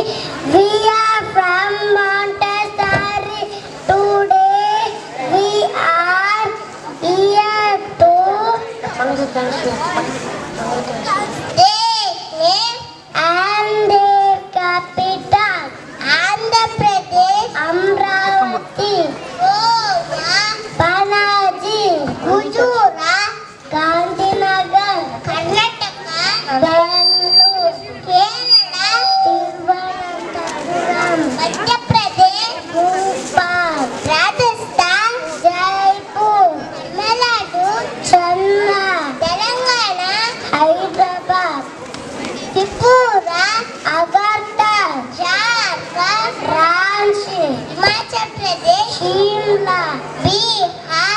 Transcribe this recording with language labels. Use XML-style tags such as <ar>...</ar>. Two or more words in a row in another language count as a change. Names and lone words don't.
<en>We are from Montessori. Today we are here to and their capital, Andhra Pradesh, Amravati, Goa, Panaji, Gujarat, Gandhinagar, Karnataka, Bangalore, Kerala, Thiruvananthapuram, Madhya Pradesh, Bhopal, Rajasthan, Jaipur, Tamil Nadu, Chennai, Telangana, Hyderabad, Tripura, Agartha, Jharkhand, Ranchi, Himachal Pradesh, Shimla, Bihar.</en>